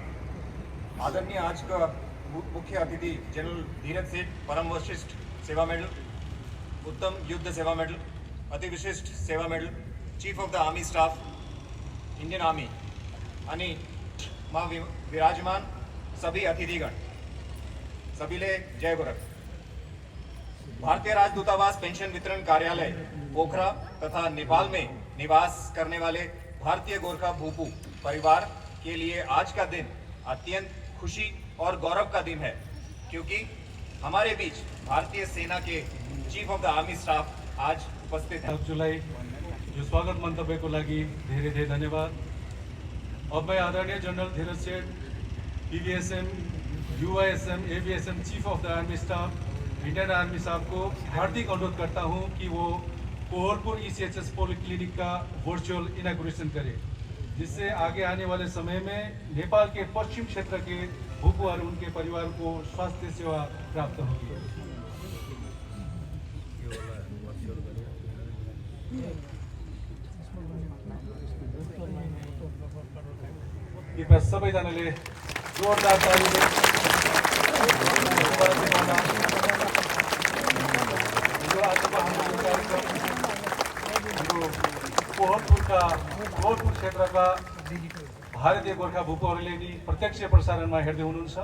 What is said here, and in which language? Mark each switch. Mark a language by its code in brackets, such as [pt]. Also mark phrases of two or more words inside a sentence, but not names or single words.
[hi] आदरणीय आज का मुख्य अतिथि जनरल धीरज सेठ, परम वरिष्ठ सेवा मेडल, उत्तम युद्ध सेवा मेडल, अति विशिष्ट सेवा मेडल, [en] Chief of the Army Staff Indian Army [hi] आणि मा विराजमान सभी अतिथिगण, सभीले जय गोरख। भारतीय राजदूतावास पेंशन वितरण कार्यालय पोखरा तथा नेपाल में निवास करने वाले भारतीय गोरखा भूपू परिवार के लिए आज का दिन अत्यंत खुशी और गौरव का दिन है, क्योंकि हमारे बीच भारतीय सेना के [en] Chief of the Army Staff [hi] आज उपस्थित हैं। [ne] हजुरलाई यो स्वागत मन्तव्यको लागि धेरै धेरै धन्यवाद। [hi] अब मैं आदरणीय जनरल धीरज सेठ, पीवीएसएम, यूआईएसएम, एवीएसएम [en] Chief of the Army Staff Indian Army [hi] साहब को हार्दिक अनुरोध करता हूं कि वो कोहलपुर ECHS पॉलिक्लिनिक का [en] virtual inauguration [hi] करें, जिससे आगे आने वाले समय में नेपाल के पश्चिम क्षेत्र के भूपू और उनके परिवार को स्वास्थ्य सेवा प्राप्त होगी। [ne] कृपया सबैजनाले जोरदार तालीले हिजो आजको हाम्रो कार्यक्रम कोहलपुर क्षेत्रका भारतीय गोर्खा भूपुहरूले नि प्रत्यक्ष प्रसारणमा हेर्दै हुनुहुन्छ।